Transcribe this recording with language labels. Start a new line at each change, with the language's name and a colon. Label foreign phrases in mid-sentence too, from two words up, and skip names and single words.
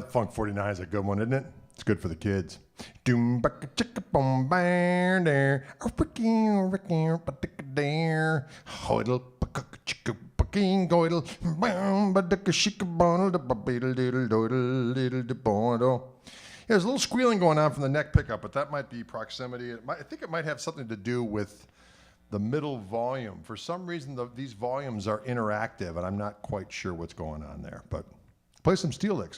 English: Funk 49 is a good one, isn't it? It's good for the kids. Doom baka chicka boom bang there. A ricky there. Hoidle baka chicka baking goidle. Bam badaka shika bonnel da babiddle diddle doidle diddle de bondo. There's a little squealing going on from the neck pickup, but that might be proximity. I think it might have something to do with the middle volume. For some reason, these volumes are interactive, and I'm not quite sure what's going on there. But play some steel licks.